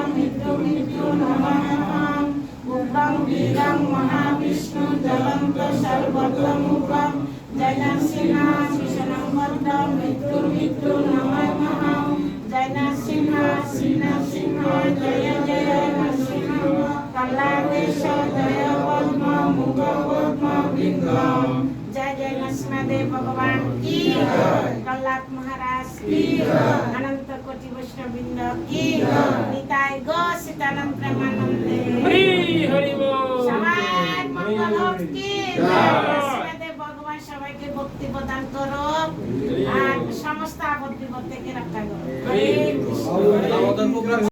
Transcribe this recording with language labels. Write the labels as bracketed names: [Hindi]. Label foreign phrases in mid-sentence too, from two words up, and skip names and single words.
[Sanskrit] মৃত্যু মৃত্যু নমঃ উগ্রং বীরং মহাবিষ্ণু জ্বলন্ত সর্বতমুখম জয় সিংহ ভীষণং বক্রম মৃত্যু মৃত্যু নমঃ জয় সিংহ সিংহ সিংহ জয় জয় নরসিংহ কল্লাদেশ জয় পদ্ম মুখ পদ্ম বৃন্দম [Hindi] जय जय नरसिंहदेव भगवान की प्रहलाद महाराज की अनंत कोटि वैष्णव वृंद की निताय गो सीतानंद प्रेमानंदे हरि हरि बोल [Bangla] সবার মঙ্গল হোক কি নরসিংহদেব ভগবান সবাইকে ভক্তি প্রদান করো আর সমস্ত আপদ বিপদ থেকে রক্ষা করো হরে কৃষ্ণ।